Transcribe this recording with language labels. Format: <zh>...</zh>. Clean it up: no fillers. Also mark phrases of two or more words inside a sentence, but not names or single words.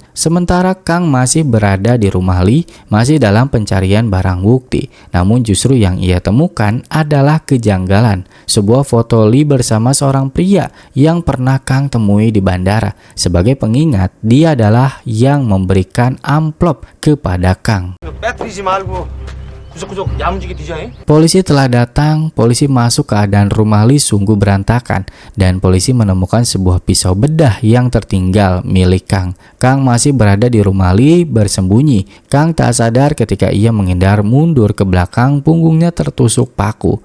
<id>Sementara Kang masih berada di rumah Lee, masih dalam pencarian barang bukti. Namun justru yang ia temukan adalah kejanggalan. Sebuah foto Lee bersama seorang pria yang pernah Kang temui di bandara. Sebagai pengingat, dia adalah yang memberikan amplop kepada Kang.</id> <ko>빼뜨리지 말고 구석구석 야무지게 뒤져.</ko> <id>Polisi telah datang. Polisi masuk keadaan rumah Lee sungguh berantakan, dan polisi menemukan sebuah pisau bedah yang tertinggal milik Kang. Kang masih berada di rumah Lee bersembunyi. Kang tak sadar ketika ia menghindar mundur ke belakang, punggungnya tertusuk paku.</id>